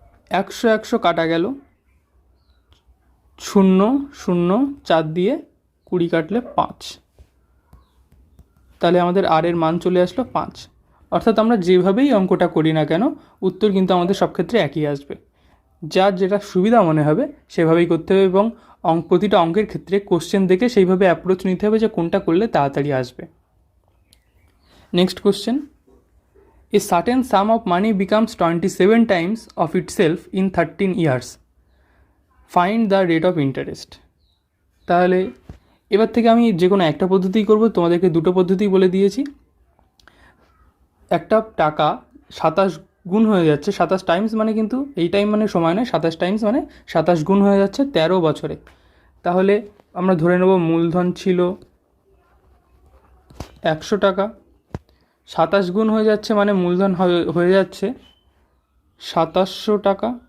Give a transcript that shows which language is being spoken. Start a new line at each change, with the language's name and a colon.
Bangla: 100 100 কাটা গেল, 0 0 4 দিয়ে 20 কাটলে 5, তাহলে আমাদের আর এর মান চলে আসলো 5। অর্থাৎ আমরা যেভাবেই অঙ্কটা করি না কেন উত্তর কিন্তু আমাদের সব ক্ষেত্রে একই আসবে। যার যেটা সুবিধা মনে হবে সেভাবেই করতে হবে, এবং প্রতিটা অঙ্কের ক্ষেত্রে কোশ্চেন দেখে সেইভাবে অ্যাপ্রোচ নিতে হবে যে কোনটা করলে তাড়াতাড়ি আসবে।
English: Next question, A certain sum of money becomes 27 times of itself in 13 years. Find the rate of interest.
Bangla: তাহলে এবার থেকে আমি যে কোনো একটা পদ্ধতিই করব, তোমাদেরকে দুটো পদ্ধতি বলে দিয়েছি। একটা টাকা 27 গুণ হয়ে যাচ্ছে, 27 টাইমস মানে কিন্তু এই টাইম মানে সময় নয়, 27 টাইমস মানে 27 গুণ হয়ে যাচ্ছে 13 বছরে। তাহলে আমরা ধরে নেব মূলধন ছিল 100 টাকা, 27 গুণ হয়ে যাচ্ছে মানে মূলধন হয়ে যাচ্ছে 2700 টাকা।